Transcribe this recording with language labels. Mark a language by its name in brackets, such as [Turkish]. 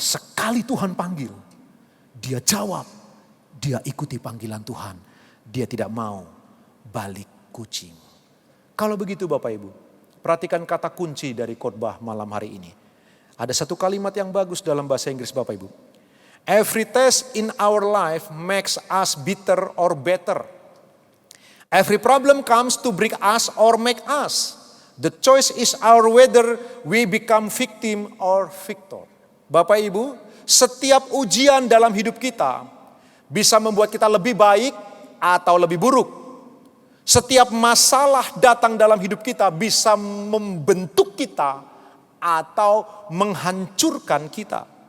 [Indonesian] Sekali Tuhan panggil, dia jawab. Dia ikuti panggilan Tuhan. Dia tidak mau balik kucing. Kalau begitu Bapak Ibu, perhatikan kata kunci dari khotbah malam hari ini. Ada satu kalimat yang bagus dalam bahasa Inggris Bapak Ibu. [English] Every test in our life makes us bitter or better. Every problem comes to break us or make us. The choice is our whether we become victim or victor. [Indonesian] Bapak Ibu, setiap ujian dalam hidup kita bisa membuat kita lebih baik atau lebih buruk. Setiap masalah datang dalam hidup kita bisa membentuk kita atau menghancurkan kita.